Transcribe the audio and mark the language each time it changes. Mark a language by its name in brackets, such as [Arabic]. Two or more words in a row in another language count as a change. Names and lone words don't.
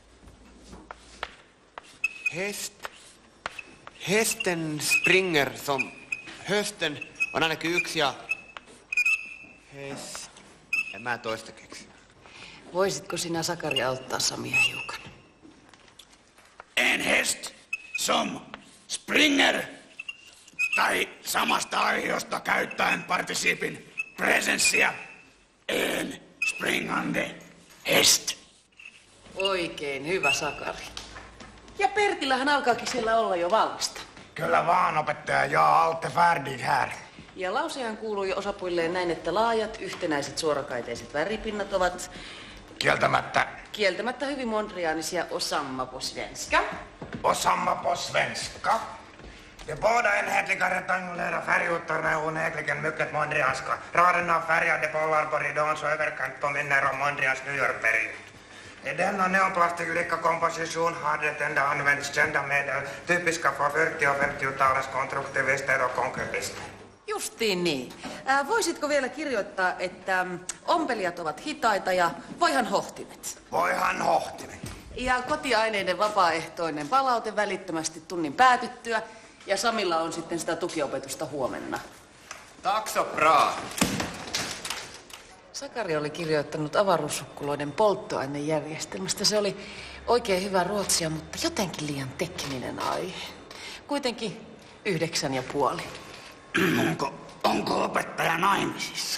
[Swedish] Hesten Springer, [Finnish] hösten on ainakin 1 ja en mä toista keksi. Voisitko sinä, Sakari, auttaa Samia hiukan? [Swedish] En häst som springer [Finnish] tai samasta aihiosta käyttäen participin presenssiä [Swedish] en springande häst. [Finnish] Oikein hyvä, Sakari. Ja Pertillähän alkaakin siellä olla jo valmista. Kyllä vaan, opettaja. Ja [Swedish] alte färdig här. [Finnish] Ja lausehan kuuluu jo osapuilleen näin, että laajat, yhtenäiset, suorakaiteiset väripinnat ovat kieltämättä hyvin mondriaanisia osamma [Swedish] på svenska. Osamma på svenska. De båda enhetliga rektangulära färgytorna är onekligen mycket mondrianska. Raden av färgade bollar på ridåns överkant påminner om Mondrians New York-period. I denna neoplastiklika komposition har det enda använts kända medel typiska för 40- och 50-talets konstruktivister och konkurrister. [Finnish] Justiin niin. Voisitko vielä kirjoittaa, että ompelijat ovat hitaita ja voihan hohtimet? Voihan hohtimet. Ja kotiaineiden vapaaehtoinen palaute välittömästi tunnin päätyttyä. Ja Samilla on sitten sitä tukiopetusta huomenna. [Swedish] Tack så bra. [Finnish] Sakari oli kirjoittanut avaruussukkuloiden polttoainejärjestelmästä. Se oli oikein hyvä ruotsia, mutta jotenkin liian tekninen aihe. Kuitenkin 9,5. Onko opettaja naimisissa?